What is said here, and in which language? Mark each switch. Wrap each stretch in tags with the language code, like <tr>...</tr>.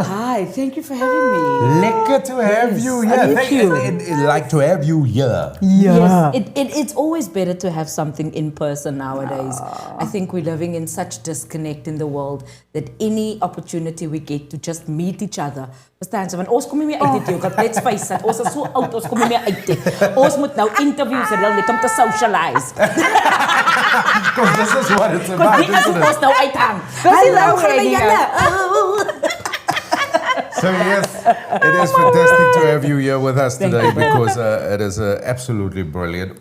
<en>Hi, thank you for having me. Lekker to have you here. Thank you. Like to have you here. Yeah. Yes, it's always better to have something in person nowadays. I think we're living in such disconnect in the world that any opportunity we get to just meet each other.</en> <af>Verstaan ze? Want ons kom nie meer uit dit,</af> <en>let's face it.</en> <af>Ons is so oud, ons kom nie meer uit dit. Ons moet nou interviews en net om te socialize.</af> <en>Because this is what it's about, isn't it?</en> <af>Ons nou uithang. Hallo, julle.</af> <en>So yes, it is fantastic to have you here with us today because it is absolutely brilliant.</en>